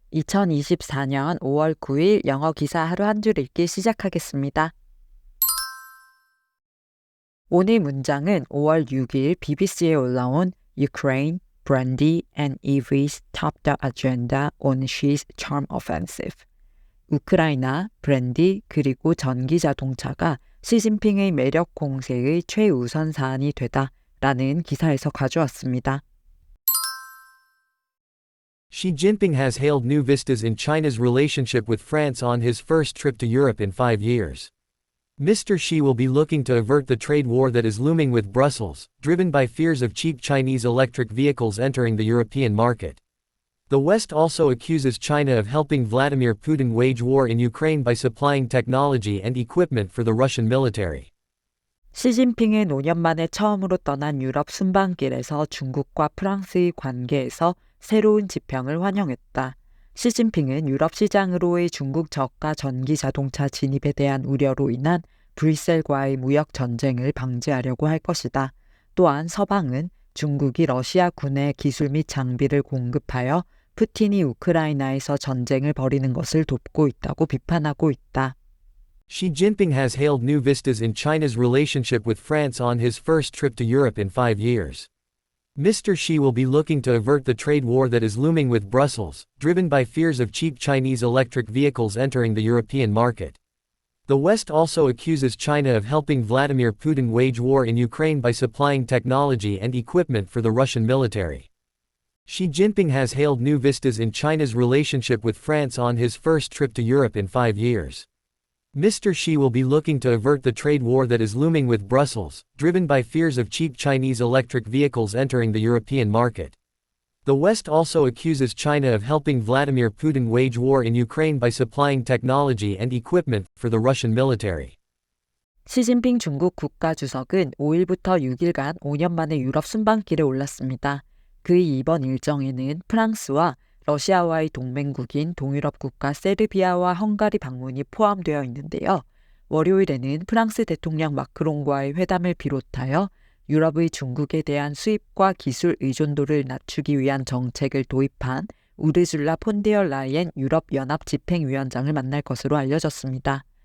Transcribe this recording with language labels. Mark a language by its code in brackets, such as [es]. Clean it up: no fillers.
[ko] 2024년 5월 9일 영어 기사 하루 한 줄 읽기 시작하겠습니다. 오늘 문장은 5월 6일 BBC에 올라온 [en] Ukraine, Brandy and Eve's top the agenda on Xi's charm offensive. [ko] 우크라이나, 브랜디 그리고 전기 자동차가 시진핑의 매력 공세의 최우선 사안이 되다라는 기사에서 가져왔습니다. [en] Xi Jinping has hailed new vistas in China's relationship with France on his first trip to Europe in 5 years. Mr. Xi will be looking to avert the trade war that is looming with Brussels, driven by fears of cheap Chinese electric vehicles entering the European market. The West also accuses China of helping Vladimir Putin wage war in Ukraine by supplying technology and equipment for the Russian military. [ko] 시진핑은 5년 만에 처음으로 떠난 유럽 순방길에서 중국과 프랑스의 관계에서 새로운 지평을 환영했다. 시진핑은 유럽 시장으로의 중국 저가 전기 자동차 진입에 대한 우려로 인한 브뤼셀과의 무역 전쟁을 방지하려고 할 것이다. 또한 서방은 중국이 러시아 군에 기술 및 장비를 공급하여 푸틴이 우크라이나에서 전쟁을 벌이는 것을 돕고 있다고 비판하고 있다. [en] Xi Jinping has hailed new vistas in China's relationship with France on his first trip to Europe in 5 years. Mr. Xi will be looking to avert the trade war that is looming with Brussels, driven by fears of cheap Chinese electric vehicles entering the European market. The West also accuses China of helping Vladimir Putin wage war in Ukraine by supplying technology and equipment for the Russian military. Xi Jinping has hailed new vistas in China's relationship with France on his first trip to Europe in 5 years. Mr. Xi will be looking to avert the trade war that is looming with Brussels, driven by fears of cheap Chinese electric vehicles entering the European market. The West also accuses China of helping Vladimir Putin wage war in Ukraine by supplying technology and equipment for the Russian military. [ko] 시진핑 중국 국가주석은 5일부터 6일간 5년 만에 유럽 순방길에 올랐습니다. 그의 이번 일정에는 프랑스와 러시아와의 동맹국인 동유럽 국가 세르비아와 헝가리 방문이 포함되어 있는데요. 월요일에는 프랑스 대통령 마크롱과의 회담을 비롯하여 유럽의 중국에 대한 수입과 기술 의존도를 낮추기 위한 정책을 도입한 우르줄라 폰데어 라이엔 유럽연합 집행위원장을 만날 것으로 알려졌습니다.